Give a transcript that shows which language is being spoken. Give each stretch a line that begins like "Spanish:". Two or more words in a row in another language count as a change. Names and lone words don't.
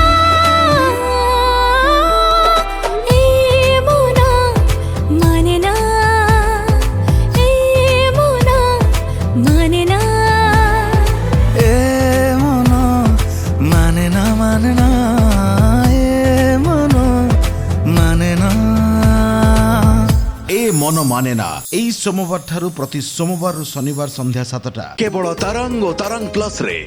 Bangla: এ মন মানে না এ মন মানে না এ মন মানে না মানে না এ মন মানে না এ মন মানে না
Odia: ଏଇ ସୋମବାର ଠାରୁ ପ୍ରତି ସୋମବାରରୁ ଶନିବାର ସନ୍ଧ୍ୟା 7ଟା କେବଳ ତରଙ୍ଗ ଓ ତରଙ୍ଗ ପ୍ଲସ୍ ରେ।